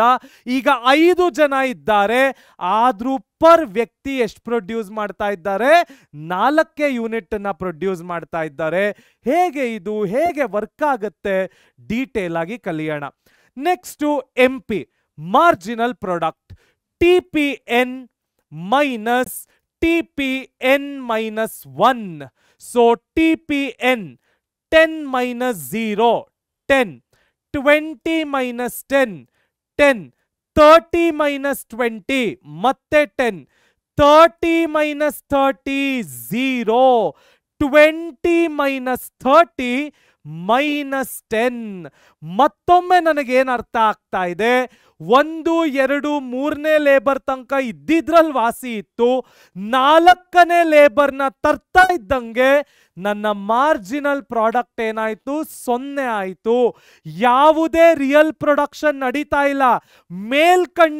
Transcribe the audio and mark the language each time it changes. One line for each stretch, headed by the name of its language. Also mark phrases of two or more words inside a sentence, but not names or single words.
Kannada: ಈಗ 5 ಜನ ಇದ್ದಾರೆ, ಆದ್ರೂ ಪರ್ ವ್ಯಕ್ತಿ ಎಷ್ಟು ಪ್ರೊಡ್ಯೂಸ್ ಮಾಡ್ತಾ ಇದ್ದಾರೆ? 4 ಯೂನಿಟ್ ಅನ್ನ ಪ್ರೊಡ್ಯೂಸ್ ಮಾಡ್ತಾ ಇದ್ದಾರೆ. ಹೇಗೆ ವರ್ಕ್ ಆಗುತ್ತೆ ಡೀಟೇಲ್ ಆಗಿ ಕಲಿಯೋಣ.
English: next MP marginal product. TPN minus TPN minus 1. So TPN 10 minus 0 10, 20 minus 10 10, 30 minus 20 ಮತ್ತೆ 10, 30 minus 30 0, 20 minus 30 minus 10.
Kannada: ಮತ್ತೊಮ್ಮೆ ನನಗೇನು ಅರ್ಥ ಆಗ್ತಾ ಇದೆ? 1 2 3ನೇ ಲೇಬರ್ ತನಕ ಇದ್ದಿದ್ರಲ್ಲಿ ವಾಸಿ ಇತ್ತು. 4ನೇ ಲೇಬರ್ನ ತರ್ತಾ ಇದ್ದಂಗೆ ನನ್ನ
English: marginal product
Kannada: ಏನಾಯ್ತು? 0 ಆಯಿತು. ಯಾವುದೇ
English: real production
Kannada: ನಡೀತಾ ಇಲ್ಲ.